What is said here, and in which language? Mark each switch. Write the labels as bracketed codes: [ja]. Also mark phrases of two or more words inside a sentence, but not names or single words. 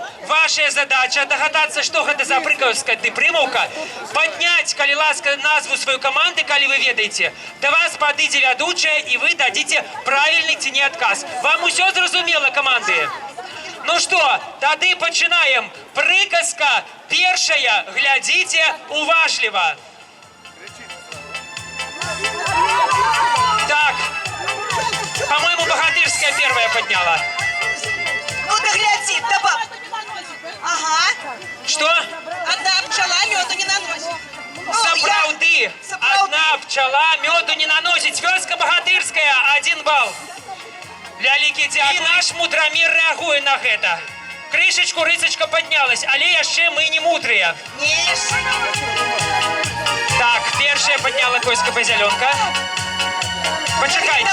[be] Ваша задача дагадацца, што гэта за прыказка ды прымаўка, падняць, калі ласка, назву сваёй каманды, калі вы ведаеце. Да вас падыдзе вядучая, і вы дадзіце правільны ці не адказ. Вам усё зразумела, каманды? Ну что, тады пачынаем. Прыказка першая. Глядзіце уважліва. [ru] Так, по-моему, богатырская первая подняла. Ну да гляди, да баб. Ага. Что? Одна пчела меду не наносит. Ну, [be] Сапраўды. Сапраўды. [ru] Одна пчела меду не наносить. Вёска богатырская, 1 балл. [be] Вялікі дзякуй. І наш мудрамір рэагуе на гэта. Крышечку рысачка паднялась, але яшчэ мы не мудрыя. Так, першая подняла Коська Позялёнка. [uk] Почекайте.